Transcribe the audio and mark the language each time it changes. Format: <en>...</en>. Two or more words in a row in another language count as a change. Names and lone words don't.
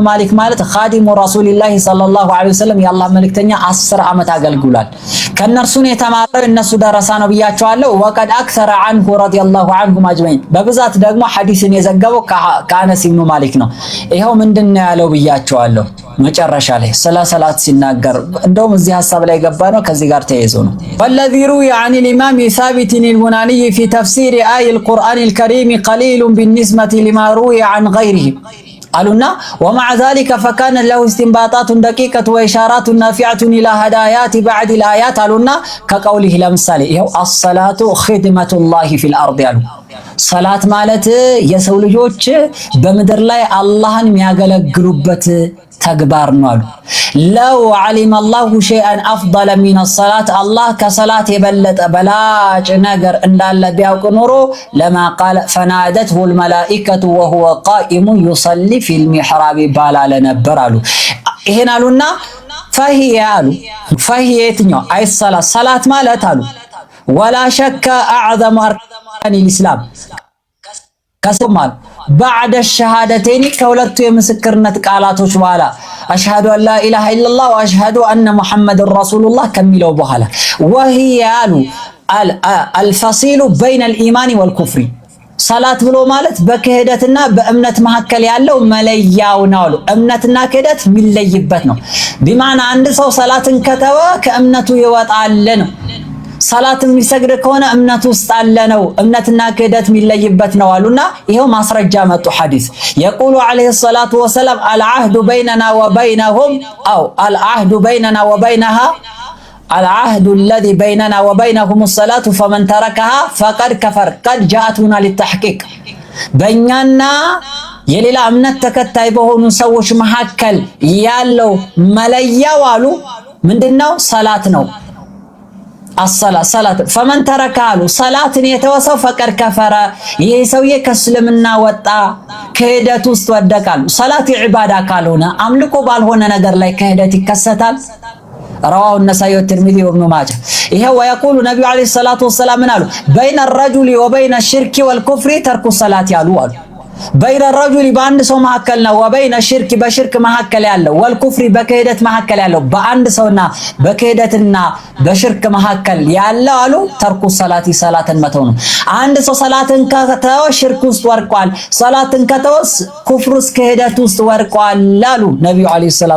<am>ማሊክ ማለት</am> <ar>خادم رسول الله صلى الله عليه وسلم</ar> <am>የአላህ መልእክተኛ 10 ዓመት አገልግሏል። ከነርሱን የተማረው እነሱ ደረሳ ነው ብያቸዋለሁ።</am> <ar>وقد أكثر عنه رضي الله عنه أجمعين</ar> <am>በብዛት ደግሞ ሐዲስን የዘገበው ከአነስ ኢብኑ ማሊክ ነው። ይሄው ምንድነው ያለው ብያቸዋለሁ መጨረሻ ላይ ስለ ሰላት ሲናገር እንደውም እዚህ ሐሳብ ላይ ገባ ነው ከዚህ ጋር ተያይዞ ነው።</am> <ar>والذي روي عن الإمام ثابت البناني في تفسير آية القرآن الكريم قليل بالنسبة لما روي عن غيره قالوا ومع ذلك فكان له استنباطات دقيقة وإشارات نافعة إلى هدايات بعد الآيات قالوا كقوله لمثال الصلاة خدمة الله في الأرض قالوا</ar> <am>ሰላት ማለት የሰው ልጆች በመድር ላይ አላህን የሚያገለግሉበት ተግባር ነው አሉ።</am> <ar>لو علم الله شيئا أفضل من الصلاة</ar> <am>አላህ ከሰላት የበለጠ በላጭ ነገር እንዳለ ቢያውቅ ኖሮ</am> <ar>لما قال فنادته الملائكة وهو قائم يصلي في المحراب</ar> <am>ባላለ ነበር አሉ። ይሄን አሉና ፈሂየ አሉ ፈሂየ የትኛው አይ ሰላት ማለት አሉ</am> <ar>ولا شك أعظم أركان الإسلام ከሰማል بعد الشهادتين</ar> <am>ከሁለቱ የምስክርነት ቃላቶች በኋላ</am> <ar>أشهد أن لا إله إلا الله وأشهد أن محمدا رسول الله</ar> <am>ከሚለው በኋላ</am> <ar>وهي ያሉ الفصيل بين الإيمان والكفر</ar> <am>ሰላት ብሎ ማለት በክህደትና በእምነት መካከል ያለው መለያው ነው አሉ። እምነትና ክህደት የሚለይበት ነው። ቢማና አንድ ሰው ሰላትን ከተወ ከእምነቱ ይወጣል ነው። ሰላት የሚሰግድ ከሆነ እምነት ውስጥ አለ ነው። እምነትና ክህደት የሚለይበት ነው አሉና ይሄው ማስረጃ መጡ ሐዲስ</am> <ar>يقول عليه الصلاة والسلام العهد بيننا وبينهم أو العهد بيننا وبينها العهد الذي بيننا وبينهم الصلاة فمن تركها فقد كفر قد جاءتنا للتحقيق</ar> <am>በእኛና የሌላ እምነት ተከታይ በሆኑ ሰዎች መካከል ያለው መለያው አሉ ምንድነው? ሰላት ነው። ሰላት</am> <ar>فمن تركها</ar> <am>አሉ ሰላትን የተወሰው</am> <ar>فقد كفر</ar> <am>ይሄ ሰውዬ ከእስልምና ወጣ፣ ክህደት ውስጥ ወደቃል። ሰላት ኢባዳ ካልሆነ አምልኮ ባልሆነ ነገር ላይ ክህደት ይከሰታል።</am> <ar>رواه النسائي والترمذي وابن ماجه</ar> <am>ይሄ ويقول ነብዩ</am> <ar>عليه الصلاة والسلام</ar> <am>አሉ</am> <ar>بين الرجل وبين الشرك والكفر ترك الصلاة</ar> <am>ያሉ አሉ።</am> <ar>بين الرجل</ar> <am>በአንድ ሰው መካከል ነው።</am> <ar>وبين الشرك</ar> <am>በሽርክ መካከል ያለው ወልኩፍሪ በክህደት መካከል ያለው በአንድ ሰውና በክህደትና በሽርክ መካከል ያለው አሉ ተርኩ ሰላቲ ሰላትን መተው ነው። አንድ ሰው ሰላትን ከተወ ሽርክ ውስጥ ወርቋል፣ ሰላትን ከተወ ኩፍር ውስጥ ክህደት ውስጥ ወርቋል አሉ ነብዩ</am> <ar>عليه الصلاة</ar>